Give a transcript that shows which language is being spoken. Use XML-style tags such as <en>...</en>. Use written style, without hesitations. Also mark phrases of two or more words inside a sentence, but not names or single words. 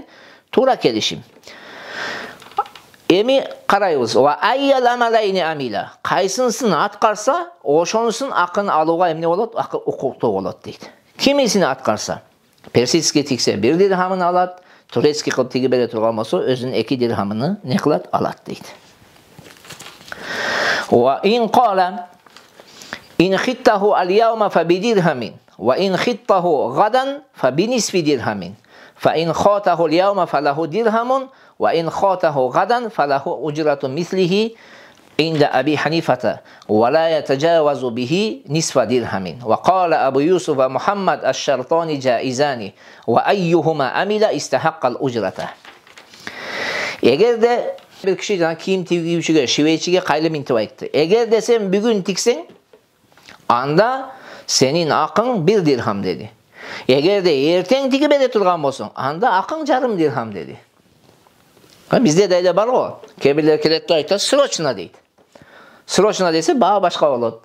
<ky>Туура келишим. Эми карайбыз.</ky> <ar>وأي العملين عمل.</ar> <ky>Кайсынысын аткарса, ошонусун акын алууга эмне болот? Акы укуктуу болот дейт. Кимисини аткарса, персидский тиксе 1 дирхамын алат, турецкий кылып тиги бере турган болсо, өзүнүн 2 дирхамын не кылат? Алат дейт.</ky> <ar>وإن قال إن خطته اليوم فبدرهم وإن خطته غدا فبنصف درهم فإن خاطه اليوم فله درهم وإن خاطه غدا فله أجرة مثله عند أبي حنيفة ولا يتجاوز به نصف درهم وقال أبو يوسف ومحمد الشرطان جائزان وأيهما عمل استحق الأجرة.</ar> <ky>Эгерде бир киши кийим tigүүчүгө, шивейчиге кайрылып мынтип айтты. Эгерде сен бүгүн тиксең, анда сенин акың 1 дирхам деди. Эгерде эртең тиги бере турган болсоң, анда акың 1,5 дирхам деди. Бизде да эле бар го. Кээ бирлер келет да айтат, срочно дейт. Срочно десе баа башка болот.</ky>